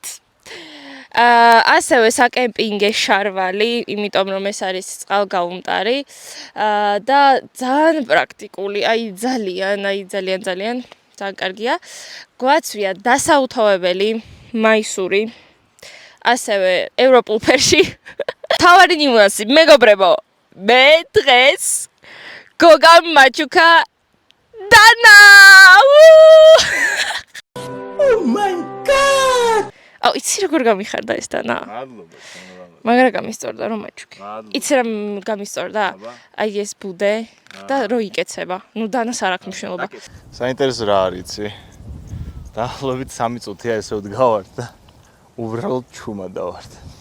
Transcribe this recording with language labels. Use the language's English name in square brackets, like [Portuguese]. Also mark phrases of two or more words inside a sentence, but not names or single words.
[Georgian] ასევე საკემპინგე შარვალი, იმიტომ რომ ეს არის წყალგაუმტარი და ძალიან პრაქტიკული, ძალიან კარგია. გვაცვია დასაუთოვებელი მაისური, ასევე ევროპულ ფერში. თავარი ნიუანსი, მეგობრებო, მე დღეს გოგა მაჩუკა დანა! [English] Oh my god! [Georgian] აუ, იცი როგორ გამიხარდა ეს დანა? მადლობა, მაგრამ გამისწორდა რომ მაჩუკი. იცი რა გამისწორდა? აი ეს ბუდე და რო იკეცება. ნუ დანას არ აქვს მნიშვნელობა. საინტერესო რა არის, იცი? დაახლოებით 3 წუთია ესე ვდგავართ და უბრალოდ ჩუმადა ვართ.